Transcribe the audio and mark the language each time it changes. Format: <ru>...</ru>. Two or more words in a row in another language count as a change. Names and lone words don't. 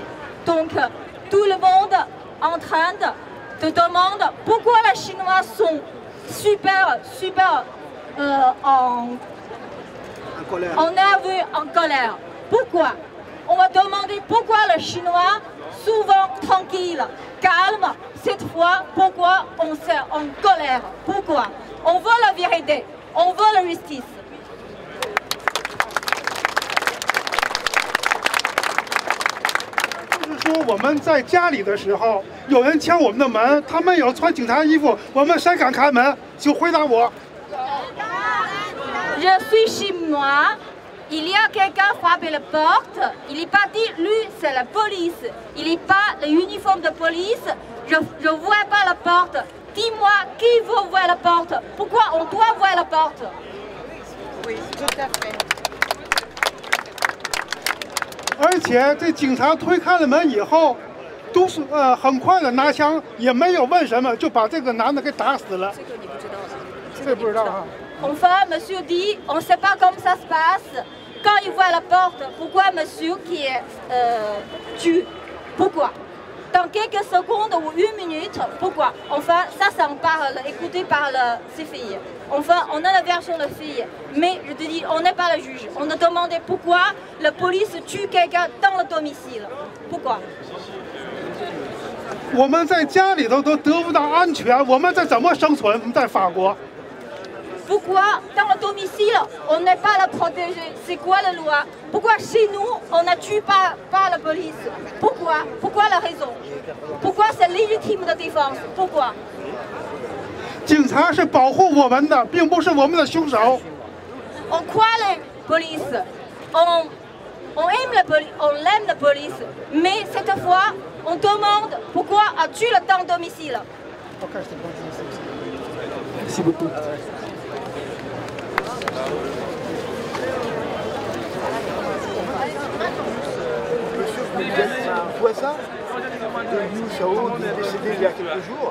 <fr>Donc, tout le monde en train de demander pourquoi les Chinois sont super énervés, en colère. Pourquoi? On va demander pourquoi les Chinois, souvent tranquilles, calmes, cette fois, pourquoi on est en colère? Pourquoi? On veut la vérité, on veut la justice.</fr> <zh>说我们在家里的时候，有人敲我们的门，他们有穿警察衣服，我们谁敢开门？请回答我。</zh> <fr>Je suis chez moi. Il y a quelqu'un frappé la porte. Il n'est pas dit lui, c'est la police. Il n'est pas l'uniforme de police. Je ne vois pas la porte. Dis-moi qui veut ouvrir la porte. Pourquoi on doit ouvrir la porte? Oui, tout à fait.</fr> <zh>而且这警察推开了门以后， 都是很快的拿枪，也没有问什么，就把这个男的给打死了。这个你不知道的，这不知道啊。</zh> <fr>Enfin, monsieur dit, on ne sait pas comment ça se passe. Quand il voit la porte, pourquoi monsieur qui est tue? Pourquoi? Dans quelques secondes ou une minute, pourquoi? Enfin, ça en parle, écouté par ces filles. Enfin, on a la version de filles, mais je te dis, on n'est pas le juge. On a demandé pourquoi la police tue quelqu'un dans le domicile. Pourquoi?</fr> <zh>我们在家里头都得不到安全，我们这怎么生存？我们在法国。</zh> <fr>Pourquoi dans le domicile, on n'est pas la protéger? C'est quoi la loi? Pourquoi chez nous, on ne tue pas la police? Pourquoi? Pourquoi la raison? Pourquoi c'est légitime de défense? Pourquoi?</fr> <zh>警察是保护我们的，并不是我们的凶手。</zh> <fr>On croit la police, on aime la police, mais cette fois, on demande pourquoi as-tu le temps domicile? Merci beaucoup. Monsieur, vous êtes un voisin de Liu Xiaobo, qui est décédé il y a quelques jours.</fr>